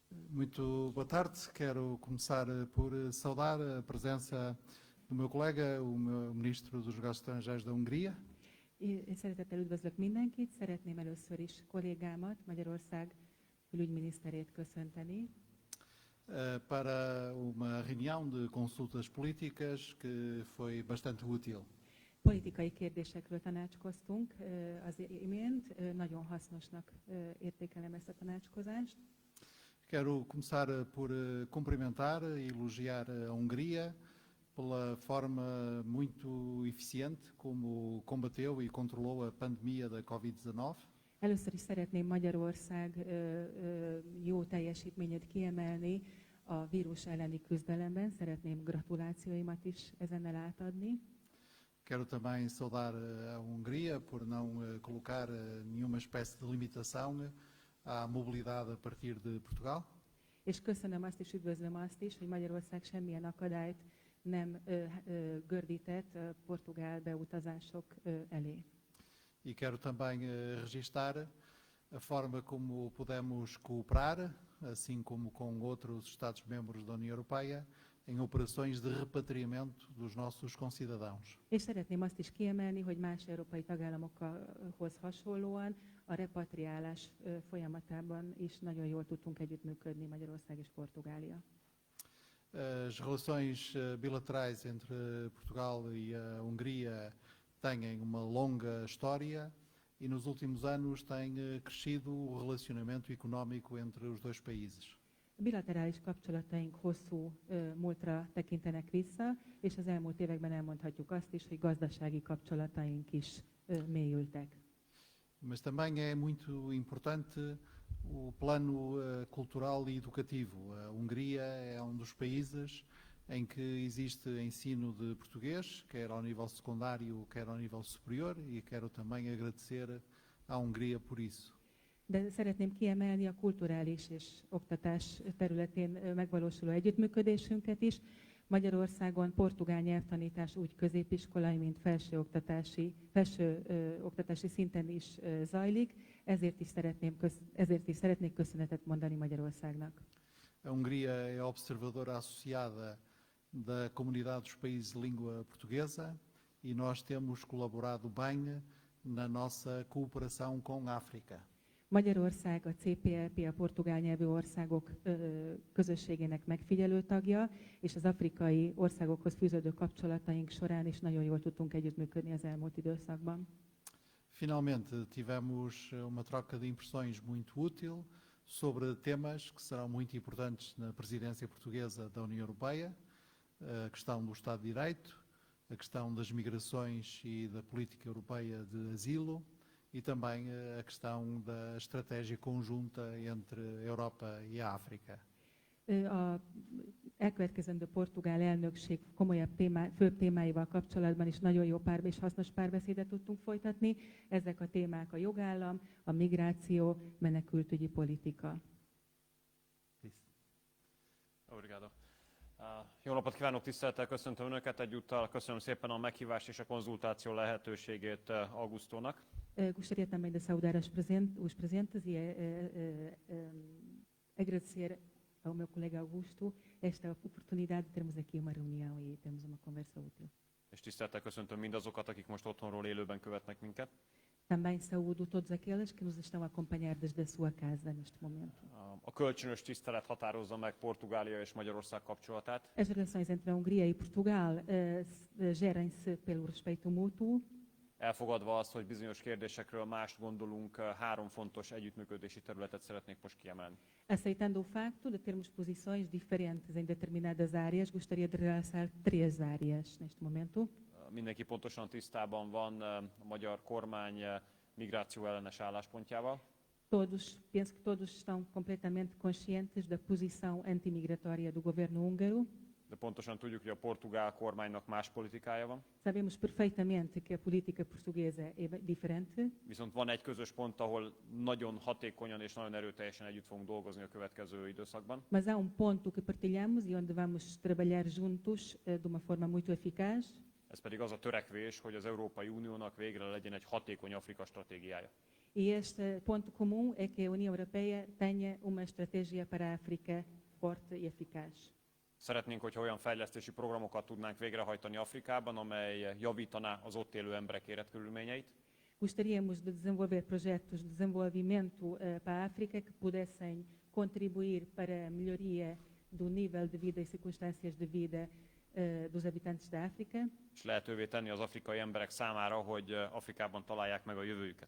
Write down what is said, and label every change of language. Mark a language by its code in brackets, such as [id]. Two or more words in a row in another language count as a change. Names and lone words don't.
[pt] Muito boa tarde. Quero começar por saudar a presença do meu colega, o meu Ministro dos Negócios Estrangeiros da Hungria. [hu] Én szeretettel üdvözlök mindenkit, szeretném először is kollégámat, Magyarország külügyminiszterét köszönteni. [pt] Para uma reunião de consultas políticas que foi bastante útil. [hu] Politikai kérdésekről tanácskoztunk az imént, nagyon hasznosnak értékelem ezt a tanácskozást. [pt] Quero começar por cumprimentar e elogiar a Hungria pela forma muito eficiente como combateu e controlou a pandemia da Covid-19. [hu] Először is szeretném Magyarország jó teljesítményét kiemelni a vírus elleni küzdelemben. Szeretném gratulációimat is ezennel átadni. [pt] Quero também saudar a Hungria por não colocar nenhuma espécie de limitação à mobilidade a partir de Portugal. [hu] És köszönöm azt is, üdvözlöm azt is, hogy Magyarország semmilyen akadályt nem gördített portugál beutazások elé. [pt] E quero também registar a forma como podemos cooperar, assim como com outros Estados-membros da União Europeia, em operações de repatriamento dos nossos concidadãos. [hu] És szeretném azt is kiemelni, hogy más európai tagállamokhoz hasonlóan a repatriálás folyamatában is nagyon jól tudtunk együttműködni Magyarország és Portugália. [pt] As relações bilaterais entre Portugal e a Hungria têm uma longa história e nos últimos anos tem crescido o relacionamento económico entre os dois países. [hu] A bilaterális kapcsolataink hosszú múltra tekintenek vissza, és az elmúlt években elmondhatjuk azt is, hogy gazdasági kapcsolataink is mélyültek. [pt] Mas também é muito importante o plano cultural e educativo. A Hungria é dos países em que existe ensino de português, quer ao nível secundário, quer ao nível superior, e quero também agradecer à Hungria por isso. [hu] De szeretném kiemelni a kulturális és oktatás területén megvalósuló együttműködésünket is. Magyarországon portugál nyelvtanítás úgy középiskolai, mint felső oktatási szinten is zajlik, ezért is szeretnék köszönetet mondani Magyarországnak. [pt] A Hungria é observadora associada da Comunidade dos Países de Língua Portuguesa e nós temos colaborado bem na nossa cooperação com a África. [hu] Magyarország a CPLP, a portugál nyelvű országok közösségének megfigyelő tagja, és az afrikai országokhoz fűződő kapcsolataink során is nagyon jól tudtunk együttműködni az elmúlt időszakban. [pt] Finalmente tivemos uma troca de impressões muito útil sobre temas que serão muito importantes na presidência portuguesa da União Europeia, a questão do Estado de Direito, a questão das migrações e da política europeia de asilo, e também a questão da estratégia conjunta entre a Europa e a África. [hu] A elkövetkezendő portugál elnökség komolyabb főbb témáival kapcsolatban is nagyon jó és hasznos párbeszédet tudtunk folytatni. Ezek a témák a jogállam, a migráció, menekültügyi politika. [pt] Obrigado. [hu] Jó napot kívánok, tisztelettel köszöntöm Önöket, egyúttal köszönöm szépen a meghívást és a konzultáció lehetőségét Augustónak. [pt] Gostaria também de saudar os presentes e agradecer ao meu colega Augusto esta oportunidade de termos aqui uma reunião e termos uma conversa útil. [hu] És tisztelettel köszöntöm mindazokat, akik most otthonról élőben követnek minket. [pt] Também saúdo todos aqueles que nos estão a acompanhar desde a sua casa neste momento. [hu] A kölcsönös tisztelet határozza meg Portugália és Magyarország kapcsolatát. [pt] As relações entre a Hungria e Portugal gerem-se pelo respeito mútuo. [hu] Elfogadva azt, hogy bizonyos kérdésekről mást gondolunk, három fontos együttműködési területet szeretnék most kiemelni. [pt] Aceitando o facto de termos posições diferentes em determinadas áreas, gostaria de realçar três áreas neste momento. [hu] Mindenki pontosan tisztában van a magyar kormány migráció ellenes álláspontjával. [pt] Penso que todos estão completamente conscientes da posição antimigratória do governo húngaro. [hu] De pontosan tudjuk, hogy a portugál kormánynak más politikája van. [pt] Sabemos perfeitamente que a política portuguesa é diferente. [hu] Viszont van egy közös pont, ahol nagyon hatékonyan és nagyon erőteljesen együtt fogunk dolgozni a következő időszakban. [pt] Mas há ponto que partilhamos e onde vamos trabalhar juntos de uma forma muito eficaz. [hu] Ez pedig az a törekvés, hogy az Európai Uniónak végre legyen egy hatékony Afrika stratégiája. [pt] E este ponto comum é que a União Europeia tenha uma estratégia para a África forte e eficaz. [hu] Szeretnénk, hogyha olyan fejlesztési programokat tudnánk végrehajtani Afrikában, amely javítaná az ott élő emberek életkörülményeit, [pt] Gostaríamos de desenvolver projetos de desenvolvimento para a África que pudessem contribuir para a melhoria do nível de vida e circunstâncias de vida dos habitantes da África [hu] és lehetővé tenni az afrikai emberek számára, hogy Afrikában találják meg a jövőjüket.